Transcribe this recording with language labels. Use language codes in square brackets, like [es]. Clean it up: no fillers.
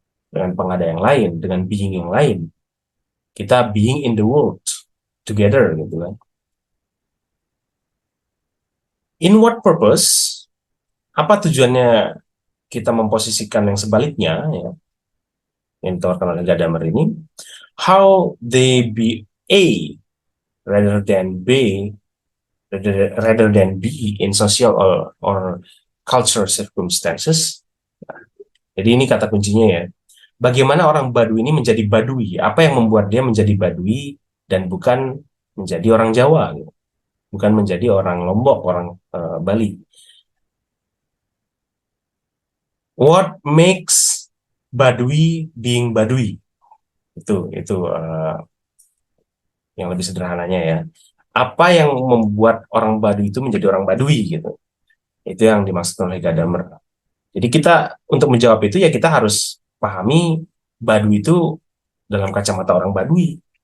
[id] Dengan pengada yang lain, dengan being yang lain. Kita [en] being in the world together [id] gitu kan. [en] In what purpose? [id] Apa tujuannya kita memposisikan yang sebaliknya ya, yang ditawarkan oleh Gadamer ini? [en] How they be A rather than B, rather than B in social or cultural circumstances. [id] Jadi ini kata kuncinya ya. Bagaimana orang Baduy ini menjadi Baduy? Apa yang membuat dia menjadi Baduy dan bukan menjadi orang Jawa, gitu. Bukan menjadi orang Lombok, orang Bali. [en] What makes Baduy being Baduy? [id] Itu yang lebih sederhananya ya. Apa yang membuat orang Baduy itu menjadi orang Baduy gitu? Itu yang dimaksud oleh Gadamer. Jadi kita untuk menjawab itu ya kita harus pahami Baduy itu dalam kacamata orang Baduy.